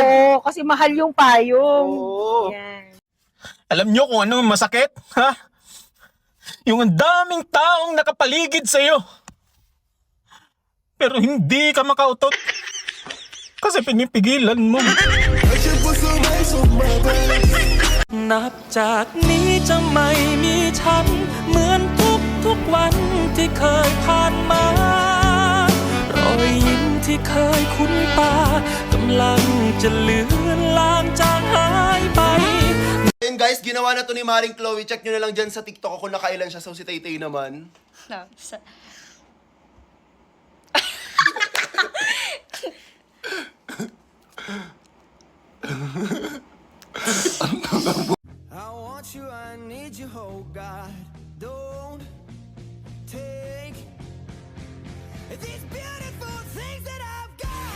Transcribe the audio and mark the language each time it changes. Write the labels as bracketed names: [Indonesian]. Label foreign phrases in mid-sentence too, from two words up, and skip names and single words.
[Filipino] Oo, kasi mahal yung payong. Oo. Ayan. Alam nyo kung ano masakit? Ha? Yung ang daming taong nakapaligid sa'yo. Pero hindi ka makautot. Kasi pinipigilan mo. [Thai] นับจากนี้จะไม่มีฉันเหมือนทุกวันที่เคยผ่านมารอยยิ้มที่เคยคุ้นตากำลังจะเลือนลางจางหายไป [Filipino] guys, ginawa na to ni Maring Chloe. Check nyo na lang dyan sa TikTok ako nakailan siya. So si Tay naman. [English] I want you, I need you, oh God. Don't take these beautiful things that I've got.